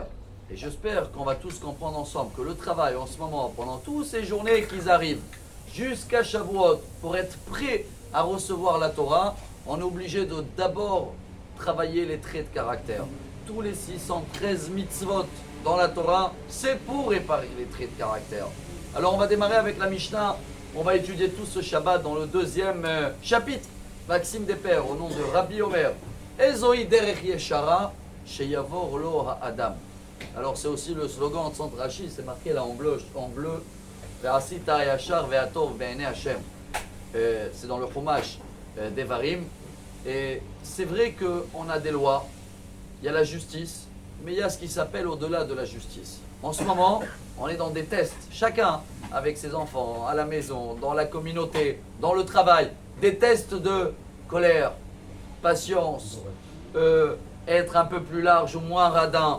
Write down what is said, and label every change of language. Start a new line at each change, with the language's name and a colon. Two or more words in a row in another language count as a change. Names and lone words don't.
French: Et j'espère qu'on va tous comprendre ensemble que le travail en ce moment, pendant toutes ces journées qui arrivent, jusqu'à Shavuot, pour être prêt à recevoir la Torah, on est obligé de d'abord travailler les traits de caractère. Tous les 613 mitzvot dans la Torah, c'est pour réparer les traits de caractère. Alors on va démarrer avec la Mishnah. On va étudier tout ce Shabbat dans le deuxième chapitre, Maxime des Pères, au nom de Rabbi Omer.
Hebrew: איזוהי דרך ישרה שיבור לו האדם.
French: Alors c'est aussi le slogan de Centre Rashi, c'est marqué là en bleu.
Hebrew: ועשית הישר והטוב בעיני השם.
French: C'est dans le Chumash d'Evarim. Et c'est vrai qu'on a des lois, il y a la justice, mais il y a ce qui s'appelle au-delà de la justice. En ce moment, on est dans des tests, chacun avec ses enfants, à la maison, dans la communauté, dans le travail, des tests de colère, patience, être un peu plus large ou moins radin.